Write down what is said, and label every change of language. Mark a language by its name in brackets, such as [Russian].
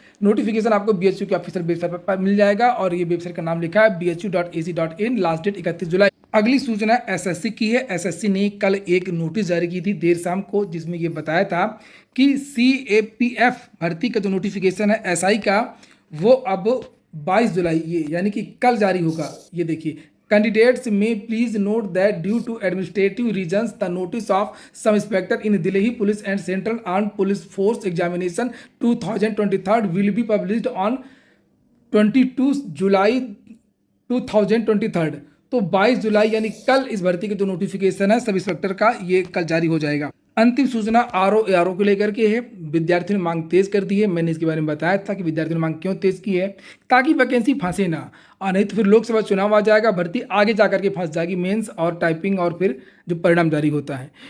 [Hindi] Notification आपको BHU के official website पर मिल जाएगा और ये वेबसाइट का नाम लिखा है bhu.ac.in। लास्ट डेट 31 जुलाई। अगली सूचना SSC की है। SSC ने कल एक नोटिस जारी की थी देर शाम को, जिसमें ये बताया था कि CAPF भर्ती का जो नोटिफिकेशन है SI का, वो अब 22 जुलाई ये यानी कि कल जारी होगा। [English] ये देखिए, Candidates may please note that due to administrative reasons, the notice of sub-inspector in Delhi Police and Central Armed Police Force Examination 2023 will be published on 22 July 2023। [Hindi] तो 22 जुलाई यानी कल इस भर्ती के जो नोटिफिकेशन है सब इंस्पेक्टर का, ये कल जारी हो जाएगा। अंतिम सूचना RO को लेकर के है। विद्यार्थियों ने मांग तेज कर दी है। मैंने इसके बारे में बताया था कि विद्यार्थियों ने मांग क्यों तेज की है, ताकि वैकेंसी फंसे ना, और नहीं तो फिर लोकसभा चुनाव आ जाएगा, भर्ती आगे जाकर के फंस जाएगी, मेंस और टाइपिंग और फिर जो परिणाम जारी होता है।